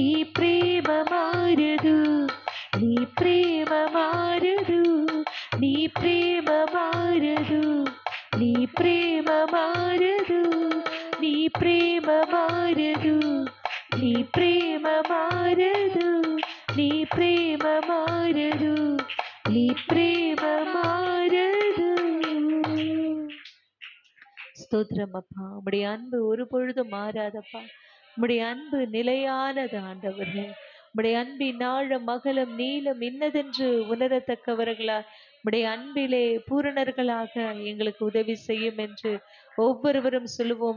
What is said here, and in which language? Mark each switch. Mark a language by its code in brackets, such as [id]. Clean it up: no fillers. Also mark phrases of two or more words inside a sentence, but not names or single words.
[te] ప్రేమ మారదు, నీ ప్రేమ మారదు, నీ ప్రేమ మారదు, నీ ప్రేమ మారదు, నీ ప్రేమ మారదు, నీ ప్రేమ మారదు, నీ ప్రేమ మారదు, నీ ప్రేమ మారదు. [ta] ஸ்தோத்திரம் அப்பா. உம்முடைய அன்பு ஒரு பொழுதும் மாறாதப்பா. உம்முடைய அன்பு நிலையானது ஆண்டவரே. உம்முடைய அன்பின் ஆழம் அகலம் நீளம் இன்னதென்று உணரத்தக்கவர்களா உம்முடைய அன்பிலே பூரணர்களாக எங்களுக்கு உதவி செய்யும் என்று ஒவ்வொருவரும் சொல்லுவோம்.